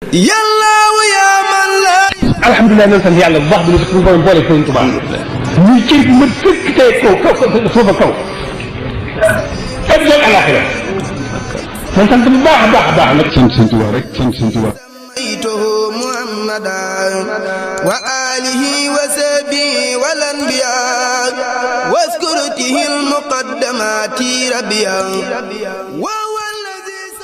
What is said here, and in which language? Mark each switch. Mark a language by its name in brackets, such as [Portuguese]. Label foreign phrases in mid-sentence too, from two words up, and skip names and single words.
[Wolof] Yàlla wa yaa man la. Alhamdulillah, ñoo sant Yàlla bu baax bi ñu suñu borom boole Sëriñ Tuubaa. Ñu cër bi mën sëkk tey kaw, kaw, kaw, suuf ak kaw. Ak ñoom àllaaxira. Ñu sant bu baax a baax a baax nag. Sant Sëriñ Tuubaa rek, sant Sëriñ Tuubaa. [Arabic] سميته محمدا وآله وصحبه والأنبياء واذكرته المقدمات ربيا وهو الذي